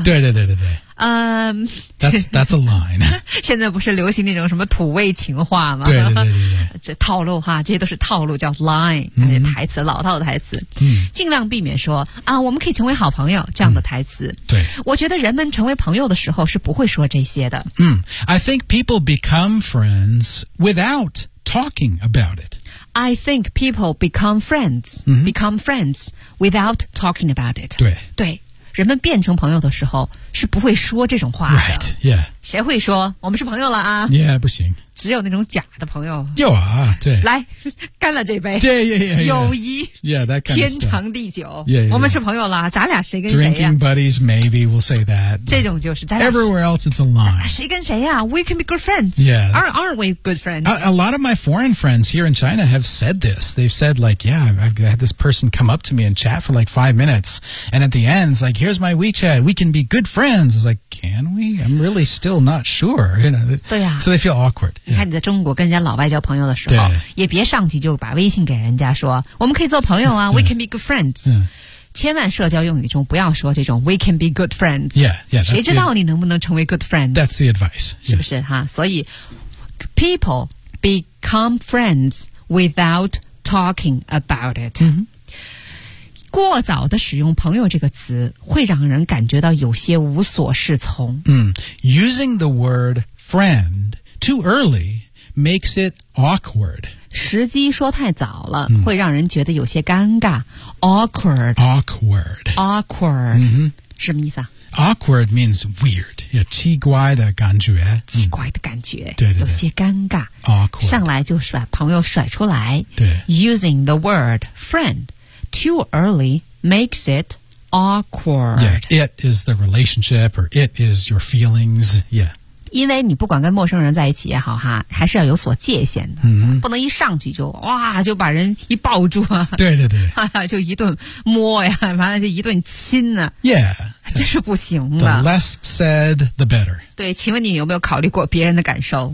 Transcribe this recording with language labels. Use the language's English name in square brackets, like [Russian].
[Chinese] 对对对对对 [English] That's a line. [Chinese] 现在不是流行那种什么土味情话吗？对对对对。这套路哈，这些都是套路，叫 line， 那些台词，老套的台词。尽量避免说啊，我们可以成为好朋友这样的台词。对。我觉得人们成为朋友的时候是不会说这些的。 [English] I think people become friends without talking about it. I think people become friends without talking about it. [Chinese] 对。对。人们变成朋友的时候是不会说这种话的。 [English] Right, yeah. [Chinese] 谁会说我们是朋友了啊 Yeah, 不行。只有那种假的朋友。有啊对。来干了这杯。 [English] 对 yeah, yeah, yeah. [Chinese] 友谊。 [English] Yeah, that kind of [Chinese] 天长地久。 [English] Yeah, yeah, [Chinese] 我们是朋友了咱俩谁跟谁啊 [English] Drinking buddies, maybe we'll say that. [Chinese] 这种就是咱俩。 [English] Everywhere else, it's a line. [Chinese] 谁跟谁啊 [English] We can be good friends. Yeah. Aren't we good friends? A lot of my foreign friends here in China have said this. They've said like, yeah, I've had this person come up to me and chat for like 5 minutes. And at the end, it's like, here's my WeChat. We can be good friends. It's like, can we? I'm really still not sure. You know? [Chinese] 对啊。 [English] So they feel awkward. [Chinese] 你看你在中国跟人家老外交朋友的时候也别上去就把微信给人家说我们可以做朋友啊 [English] we can be good friends、 yeah. [Chinese] 千万社交用语中不要说这种 [English] we can be good friends. Yeah, [Chinese] 谁知道你能不能成为 good friends? [English] That's the advice. [Chinese] 是不是、 [English] yes. 哈所以 people become friends without talking about it.、 Mm-hmm. [Chinese] 过早的使用朋友这个词会让人感觉到有些无所适从。 [English] 嗯、using the word friend too early makes it awkward. [Chinese] 时机说太早了、嗯、会让人觉得有些尴尬。 [English] Awkward. Awkward. Awkward.、嗯、 [Chinese] 什么意思啊 [English] ?Awkward means weird. [Chinese] 有奇怪的感觉。奇怪的感觉。嗯、对, 对对。有些尴尬。 [English] Awkward. [Chinese] 上来就把朋友甩出来。对。 [English] Using the word friend. Too early makes it awkward. Yeah, it is the relationship or it is your feelings. Yeah. [Chinese] 因为你不管跟陌生人在一起也好哈还是要有所界限的。 Mm-hmm. 不能一上去就哇就把人一抱住啊。对对对。就一顿摸呀完了就一顿亲啊。 [English] Yeah. [Chinese] 这是不行的。 [English] The less said, the better. [Chinese] 对请问你有没有考虑过别人的感受